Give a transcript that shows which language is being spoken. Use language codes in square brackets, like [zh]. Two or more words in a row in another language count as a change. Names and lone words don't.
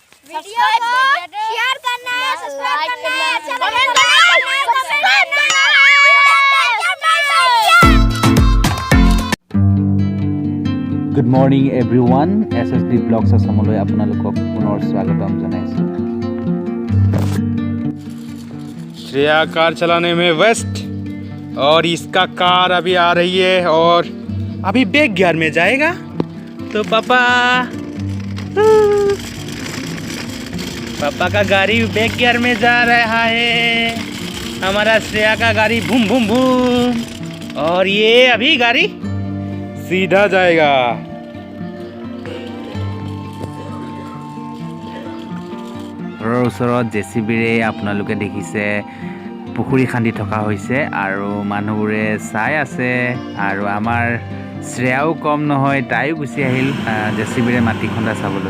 [hi] वीडियो को शेयर करना है, सब्सक्राइब करना है, कमेंट करना है। [en] Good morning everyone. [as] SSD Vlogs Assamese আপোনালোকক পুনৰ স্বাগতম জনাইছো। [hi] श्रेया कार चलाने में व्यस्त और इसका कार अभी आ रही है और अभी [en] back gear [hi] में जाएगा तो पापा का गाड़ी [en] back gear [hi] में जा रहा है। हमारा श्रेया का गाड़ी बूम बूम बूम और ये अभी गाड़ी सीधा जाएगा। [as] ঘৰৰ ওচৰত জেচিবিৰে আপোনালোকে দেখিছে পুখুৰী খান্দি থকা হৈছে আৰু মানুহবোৰে চাই আছে আৰু আমাৰ শ্ৰেয়াও কম নহয়, তাইও গুচি আহিল জেচিবিৰে মাটি খন্দা চাবলৈ।